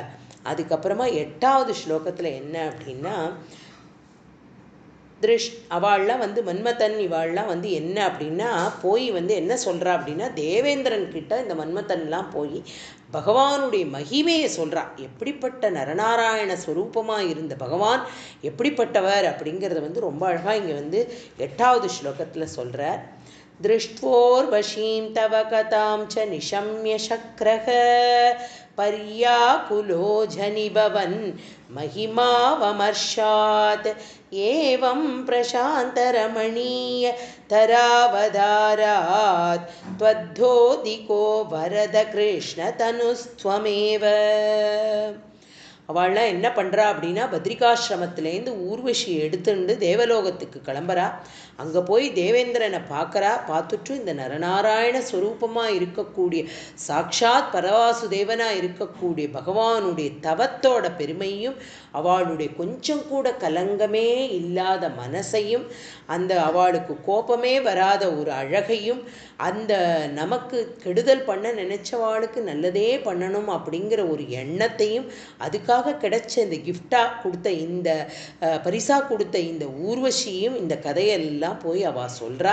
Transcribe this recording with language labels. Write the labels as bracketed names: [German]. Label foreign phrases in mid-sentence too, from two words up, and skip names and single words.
[Tamil] அதுக்கப்புறமா 8வது ஸ்லோகத்தில் என்ன அப்படின்னா அவள்லாம் வந்து மன்மதன் இவாள்லாம் வந்து என்ன அப்படின்னா போய் வந்து என்ன சொல்கிறா அப்படின்னா தேவேந்திரன் கிட்ட இந்த மன்மதன்லாம் போய் பகவானுடைய மகிமையை சொல்கிறா. எப்படிப்பட்ட நரநாராயண ஸ்வரூபமாக இருந்த பகவான் எப்படிப்பட்டவர் அப்படிங்கிறத வந்து ரொம்ப அழகாக இங்கே வந்து 8வது ஸ்லோகத்தில் சொல்கிறார். [Sanskrit] दृष्ट्वोर्वशीं तव कथां च निशम्य शक्रः पर्याकुलो झनिभवन् महिमावमर्शात् एवं प्रशान्तरमणीय तरावधारात् त्वद्धोदिको वरद कृष्णतनुस्त्वमेव. [Tamil] அவள்லாம் என்ன பண்ணுறா அப்படின்னா, பத்ரிகாசிரமத்திலேருந்து ஊர்வஷி எடுத்துண்டு தேவலோகத்துக்கு கிளம்புறா. அங்கே போய் தேவேந்திரனை பார்க்குறா. பார்த்துட்டு இந்த நரநாராயண ஸ்வரூபமாக இருக்கக்கூடிய சாக்ஷாத் பரவாசுதேவனாக இருக்கக்கூடிய பகவானுடைய தவத்தோட பெருமையும், அவளுடைய கொஞ்சம் கூட கலங்கமே இல்லாத மனசையும், அந்த அவளுக்கு கோபமே வராத ஒரு அழகையும், அந்த நமக்கு கெடுதல் பண்ண நினைச்சவாளுக்கு நல்லதே பண்ணணும் அப்படிங்கிற ஒரு எண்ணத்தையும், அதுக்காக கிடைச்ச இந்த கிஃப்டாக கொடுத்த இந்த பரிசாக கொடுத்த இந்த ஊர்வஷியும் இந்த கதையெல்லாம் போய் அவள் சொல்கிறா.